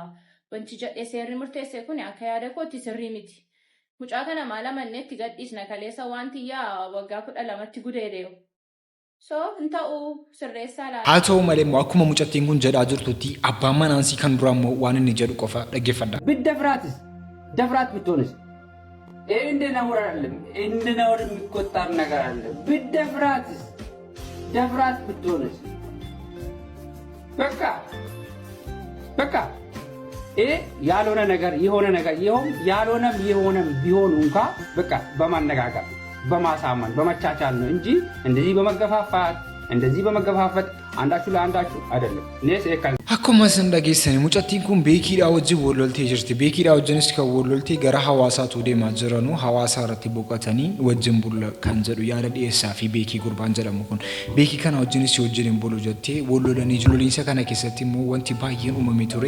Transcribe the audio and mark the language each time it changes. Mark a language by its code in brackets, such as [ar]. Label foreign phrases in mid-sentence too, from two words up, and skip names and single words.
[om] Wanti jedhee seerri murteesse kun akka yaada kootti sirrii miti. Mucaa kana maala manneetti gadhiisna kaleessa wantiyyaa waggaa 12tti gudeedeeyo. So inta'u sirreessaa laala. Haa ta'u malee immoo akkuma mucattiin kun jedhaa jirtutti abbaan manaansii kan dura immoo waan inni jedhu qofa dhaggeeffadha. [am] ብትደፍራትስ ደፍራት ብትሆንስ እንደ ነውር አይደለም እንደ ነውር የሚቆጠር ነገር አለ ብትደፍራትስ ደፍራት ብትሆንስ በቃ ያልሆነ ነገር የሆነ ነገር የሆነም ቢሆን እንኳን በቃ በማነጋገር በማሳመን በመቻቻል ነው እንጂ እንደዚህ በመገፋፋት አንዳችሁ ለአንዳችሁ አይደለም። እኔስ እከን [om] akkuma isin dhageessanii mucattiin kun beekiidhaa wajjin walloltee jirti. Beekiidhaa wajjinis kan walloltee gara hawaasaatu deemaa jiranu hawaasaa irratti boqotanii wajjin bulla kan jedhu yaada dhiyeessaa fi beekii gurbaan jedhamu kun beekii kana wajjinis wajjin hin bulu jettee wallolanii loliinsa kana keessatti immoo wanti baay'een uumamee ture.